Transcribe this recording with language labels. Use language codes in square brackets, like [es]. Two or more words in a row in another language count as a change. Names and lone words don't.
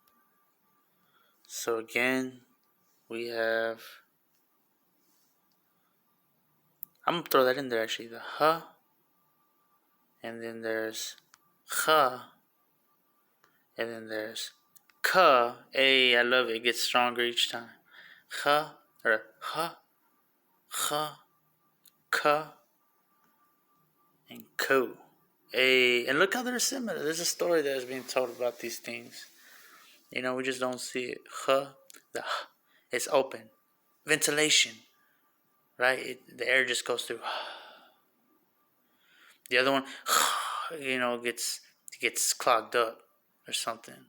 [en] So again, we have, I'm going to throw that in there actually. The H. And then there's Kha. And then there's Ka. Hey, I love it. It gets stronger each time. Kha. Or Ha. Kha. Ka. And Ko. Hey, and look how they're similar. There's a story that is being told about these things. We just don't see it. The H, it's open. Ventilation. Right? The air just goes through. The other one, gets clogged up or something.